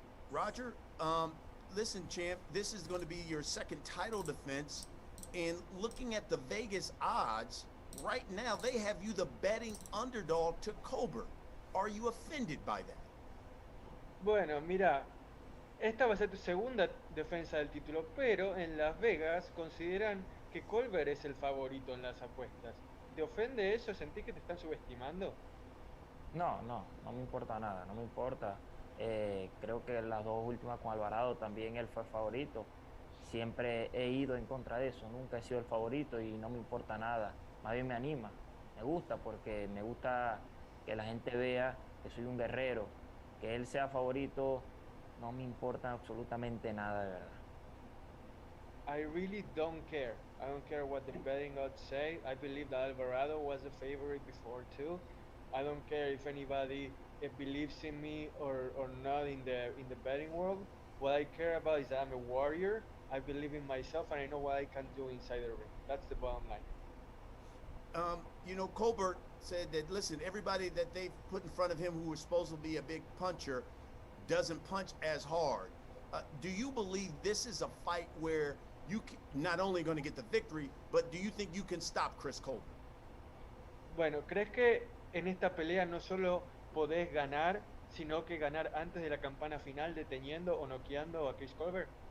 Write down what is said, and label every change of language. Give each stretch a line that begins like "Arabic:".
English: Roger, listen, champ, this is going to be your second title defense. And looking at the Vegas odds, right now they have you the betting underdog to Colbert. Are you offended by that?
Spanish: Bueno, mira, esta va a ser tu segunda defensa del título, pero en Las Vegas consideran que Colbert es el favorito en las apuestas. ¿Te ofende eso? ¿Sentís que te están subestimando? No me importa nada, no me importa. Creo que las dos últimas con Alvarado también él fue favorito. Siempre he ido en contra de eso, nunca he sido el favorito y no me importa nada. Más bien me anima, me gusta porque me gusta que la gente vea que soy un guerrero. Que él sea favorito no me importa absolutamente nada, de verdad.
English: I really don't care. I don't care what the betting odds say. I believe that Alvarado was the favorite before too. I don't care if anybody believes in me or not in the betting world. What I care about is that I'm a warrior. I believe in myself and I know what I can do inside the ring. That's the bottom line. You know, Colbert said that, listen, everybody that they've put in front of him who was supposed to be a big puncher doesn't punch as hard. Do you believe this is a fight where you not only going to get the victory, but do you think you can stop Chris Colbert?
Spanish: Bueno, ¿crees que en esta pelea no solo podés ganar, sino que ganar antes de la campana final deteniendo o noqueando a Chris Colbert?